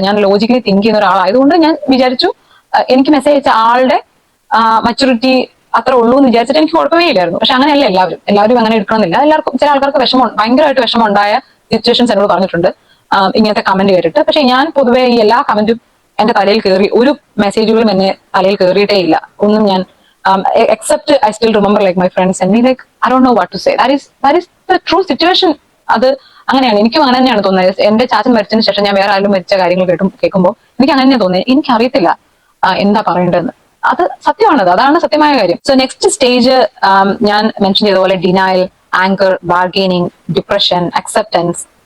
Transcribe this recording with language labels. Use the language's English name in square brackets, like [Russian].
[Malayalam] ഞാൻ logically think ചെയ്യുന്ന ഒരാളായതുകൊണ്ട് ഞാൻ വിചാരിച്ചു എനിക്ക് മെസ്സേജ് അയച്ച ആളുടെ മച്യൂരിറ്റി അത്ര ഉള്ളൂ എന്ന് വിചാരിച്ചിട്ട് എനിക്ക് കുഴപ്പമേ ഇല്ലായിരുന്നു. പക്ഷെ അങ്ങനെയല്ല എല്ലാവരും അങ്ങനെ എടുക്കണമെന്നില്ല. എല്ലാവർക്കും ചില ആൾക്കാർക്ക് ഭയങ്കരമായിട്ട് വിഷമം ഉണ്ടായ സിറ്റുവേഷൻസ് എന്നോട് പറഞ്ഞിട്ടുണ്ട് ഇങ്ങനത്തെ കമന്റ് കേട്ടിട്ട്. പക്ഷെ ഞാൻ പൊതുവെ ഈ എല്ലാ കമന്റും എന്റെ തലയിൽ കയറി, ഒരു മെസ്സേജുകളും എന്നെ തലയിൽ കയറിയിട്ടേ ഇല്ല ഒന്നും. [English] ഞാൻ except I still remember like my friends and me like I don't know what to say. That is the true situation. [Malayalam] അത് അങ്ങനെയാണ്, എനിക്കും അങ്ങനെ തന്നെയാണ് തോന്നുന്നത്. എന്റെ ചാച്ചൻ മരിച്ചതിന് ശേഷം ഞാൻ വേറെ ആരും മരിച്ച കാര്യങ്ങൾ കേൾക്കുമ്പോൾ എനിക്ക് അങ്ങനെ തന്നെ തോന്നുന്നത്. എനിക്കറിയത്തില്ല എന്താ പറയേണ്ടതെന്ന്. അത് സത്യമാണത്, അതാണ് സത്യമായ കാര്യം. സോ നെക്സ്റ്റ് സ്റ്റേജ് ഞാൻ മെൻഷൻ ചെയ്ത പോലെ denial, anchor, bargaining, depression, acceptance,